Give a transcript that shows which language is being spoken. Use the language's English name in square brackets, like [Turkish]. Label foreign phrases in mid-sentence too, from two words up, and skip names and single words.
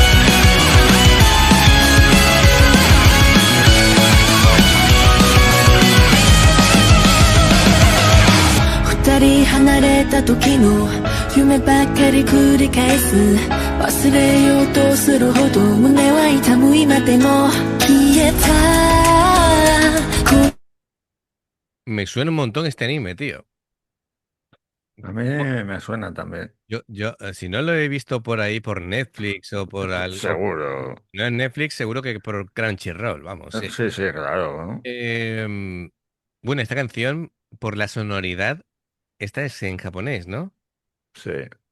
[Japanese] 二人離れた時の夢ばっかり繰り返す忘れようとするほど胸は痛む今でも消えた [Spanish] Me suena un montón este anime, tío. A mí Oh, me suena también. si no lo he visto por ahí por Netflix o por algo, Seguro. no en Netflix, seguro que por Crunchyroll, vamos, sí. Sí, sí, claro, ¿no? Em, bueno, esta canción, por la sonoridad, esta es en japonés, ¿no?